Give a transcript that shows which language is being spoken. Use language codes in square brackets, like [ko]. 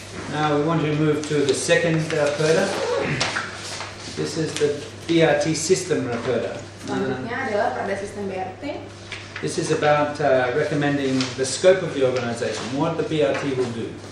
[en] Now we want to move to the second Raperda. This is the BRT system Raperda. [id] Selanjutnya adalah perda sistem BRT. [en] This is about recommending the scope of the organization, what the BRT will do.